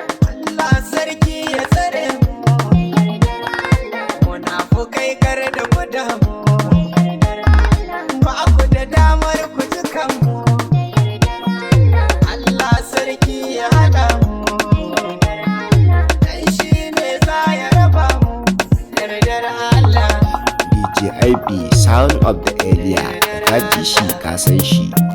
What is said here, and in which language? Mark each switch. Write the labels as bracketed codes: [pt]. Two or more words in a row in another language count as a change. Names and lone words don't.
[ha] Allah sarki ya tsare mu, munafukai kar da ku damu. Ba ku da damar ku ji kanmu. Allah sarki ya haɗa mu, dan shi ne za ya raba mu. [en] D J I B, sound of the area. [ha] Ka ji shi, ka san shi.